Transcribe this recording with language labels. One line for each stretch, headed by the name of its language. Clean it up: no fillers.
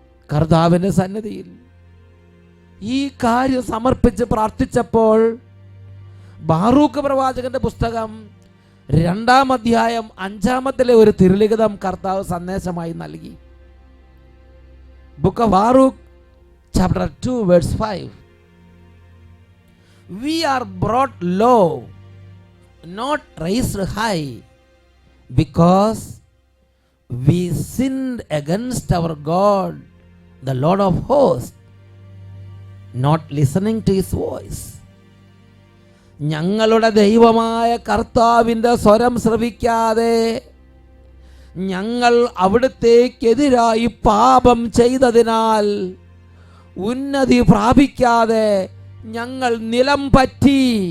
Malayalam: കർത്താവിൻ്റെ സന്നിധിയിൽ ഈ കാര്യം സമർപ്പിച്ച് പ്രാർത്ഥിച്ചപ്പോൾ ബാറൂക്ക് പ്രവാചകന്റെ പുസ്തകം 2-ാം അധ്യായം 5-ാമത്തിലെ ഒരു തിരുലിഖിതം കർത്താവ് സന്ദേശമായി നൽകി.
English: Book of Baruch chapter 2 verse 5. We are brought low, not raised high, because we sinned against our God, the Lord of hosts, not listening to his voice.
Malayalam: ഞങ്ങളുടെ ദൈവമായ കർത്താവിൻ്റെ സ്വരം ശ്രവിക്കാതെ ഞങ്ങൾ അവിടുത്തേക്കെതിരായി പാപം ചെയ്തതിനാൽ ഉന്നതി പ്രാപിക്കാതെ ഞങ്ങൾ നിലം പറ്റി.